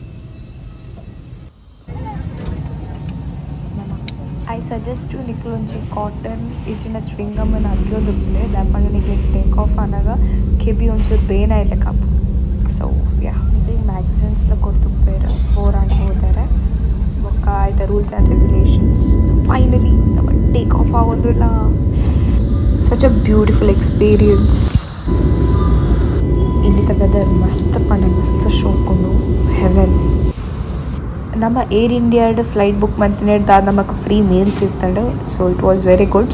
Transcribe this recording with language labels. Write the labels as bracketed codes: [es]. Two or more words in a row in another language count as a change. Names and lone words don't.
[en] I suggest [tcy] ನಿಕ್ಲೊಂಜಿ ಕಾಟನ್ ಇಜಿನ ಚ್ವಿಂಗಮ್ಮನ ಅಗ್ಯೋದುಪ್ಲೆ ದಾಪಂಡ ನಿಕ್ಲೆ [en] take off [tcy] ಅನ್ನಾಗ ಕೆಬಿ ಒಂಚೂರು ಬೇನ ಇಲ್ಲ ಕಾಪು. [en] So yeah [tcy] ಮ್ಯಾಗ್ಝಿನ್ಸ್ಲ ಕೊಡ್ತುಪ್ಪೇರು ಹೋರಾಂಡ್ ಹೋದರೆ ಬೊಕ್ಕ ಆಯ್ತಾ [en] rules and regulations. So finally ನಮ್ಮ take off ಆಗೋದಿಲ್ಲ. such a beautiful experience. [tcy] ಇಲ್ಲಿ ವೆದರ್ ಮಸ್ತ್ ಪಂಡ ಮಸ್ತ್ ಶೋಕೊಂಡು ಹೆವೆನ್. ನಮ್ಮ ಏರ್ ಇಂಡಿಯಾಡ್ [en] flight book [tcy] ಮಂತಿನೇಡ್ದು ನಮಗೆ [en] free meals [tcy] ಇರ್ತದೆ. [en] So it was very good.